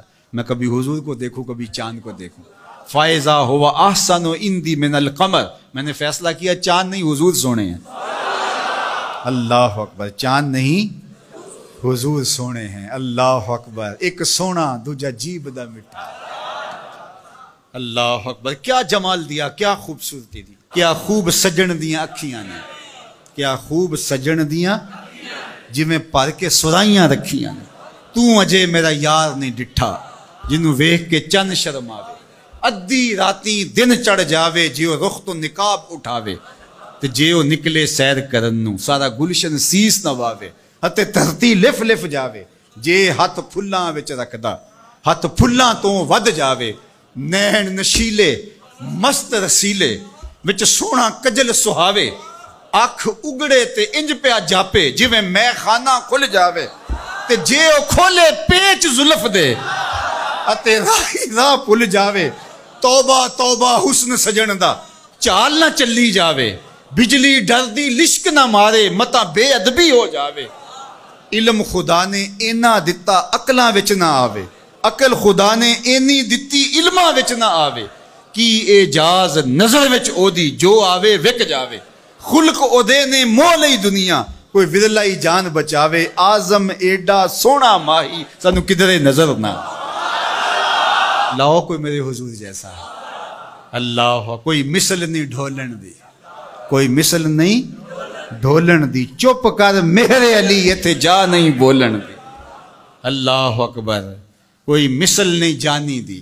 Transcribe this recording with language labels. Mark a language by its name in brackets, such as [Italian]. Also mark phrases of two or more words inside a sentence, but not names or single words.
[Urdu] میں کبھی حضور کو دیکھوں کبھی چاند کو دیکھوں. [Arabic] فائزہ ہوا احسن عندی من القمر, [Urdu] میں نے فیصلہ کیا چاند نہیں حضور سونے ہیں. [Arabic] اللہ اکبر, [Urdu] چاند نہیں حضور سونے ہیں. [Arabic] اللہ اکبر, [Punjabi] ایک سونا دوجا جیب دا مٹھا. [Arabic] اللہ اکبر, [Punjabi] کیا جمال دیا, کیا خوبصورتی دی, کیا خوب سجن دیاں اکھیاں نے, کیا خوب سجن دیاں جویں پر کے سرائیاں رکھیاں نے. تو اجے میرا یار نہیں ڈٹھا جنوں ویکھ کے چند شرم آوے. ادھی راتی دن چڑھ جاوے جیو رخ تو نقاب اٹھاوے تے جیو نکلے سیر کرن نو سارا گلشن سیس نواوے. ہتے دھرتی لف لف جاوے جے ہاتھ پھلاں وچ رکھدا ہاتھ پھلاں تو ود جاوے. نین نشیلے مست رسیلے وچ سونا کجل سہاوے. اکھ اگڑے تے انج پیا جاپے جویں میں خانہ کھل جاوے تے جے او کھولے پیچ زلف دے اتے راہی راہ پل جاوے. توبہ توبہ حسن سجن دا چال نہ چلی جاوے. بجلی ڈر دی لشک نہ مارے متا بے ادبی ہو جاوے. علم خدا نے اینا دتا عقلاں وچ نہ آوے, عقل خدا نے اینی دتی علماں وچ نہ آوے. کی اعجاز نظر وچ او دی جو آوے وک جاوے. خلق او دے نے مو لئی دنیا کوئی ورلائی جان بچاوے. آزم ایڈا سونا ماہی سانو کدھرے نظر نہ لاؤ [Urdu] کوئی میرے حضور جیسا. [Punjabi] اللہ, کوئی مثل نہیں ڈھولن دی, کوئی مثل نہیں ڈھولن دی. چپ کر مہر علی ایتھے جا نہیں بولن دی. [Arabic] اللہ اکبر, [Punjabi] کوئی مثل نہیں جانی دی.